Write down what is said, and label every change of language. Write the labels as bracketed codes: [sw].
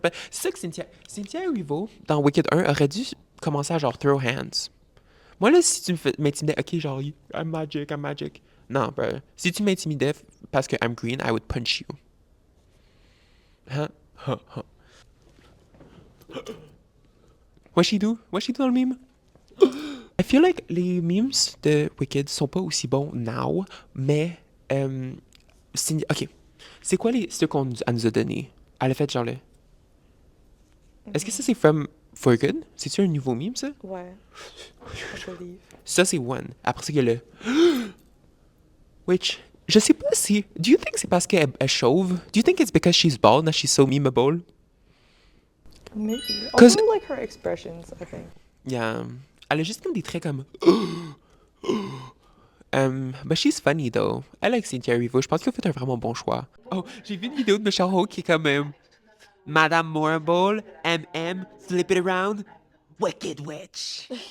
[fr] C'est ça que Cynthia Erivo, dans Wicked 1, aurait dû commencer à genre [en] throw hands. [fr] Moi, là, si tu m'intimidais, ok, genre, [en] I'm magic. [fr] Non, bro. Si tu m'intimidais parce que [en] I'm green, I would punch you. Huh? What's she do dans le meme? I feel like [fr] les memes de Wicked sont pas aussi bons now, mais ok. C'est quoi ceux qu'on nous a donné? Elle a fait genre le. Est-ce que ça c'est from For Good? C'est-tu un nouveau meme ça? Ouais. I believe. Ça c'est one. Après ça il y a le. Which je sais pas si. [en] Do you think [fr] c'est parce qu'elle est chauve? [en] Do you think it's because she's bald that she's so memeable? Maybe. 'Cause- Also, like her expressions, I think. Yeah. [fr] Elle a juste comme des traits comme. [en] But she's funny though. I like Cynthia Erivo. [fr] Je pense qu'elle a fait un vraiment bon choix. Oh, j'ai vu une vidéo de Michelle Ho qui est comme Madame Morable, MM, flip it around, Wicked Witch.